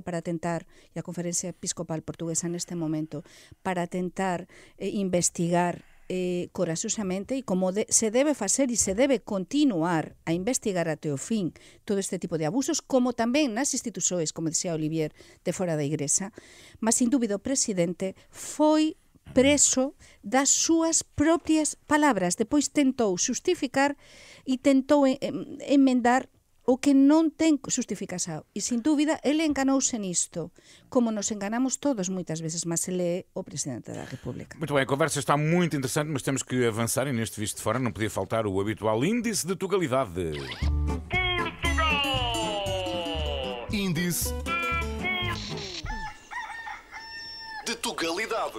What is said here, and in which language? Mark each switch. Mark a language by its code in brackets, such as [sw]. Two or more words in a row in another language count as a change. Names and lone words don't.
[gl] para tentar, e a Conferencia Episcopal Portuguesa neste momento, para tentar investigar corajosamente e como se debe facer e se debe continuar a investigar até o fin todo este tipo de abusos, como tamén nas institucións, como dixía Olivier, de fora da Igrexa, mas sin dúbida o presidente foi preso das súas propias palabras. Depois tentou justificar e tentou emendar o que non ten justificación. E, sin dúbida, ele enganouse nisto, como nos enganamos todos moitas veces, mas ele é o Presidente da República. [pt] Muito bem, a conversa está muito interessante, mas temos que avançar e neste Visto de Fora não podia faltar o habitual índice de tugalidade. Índice de tugalidade.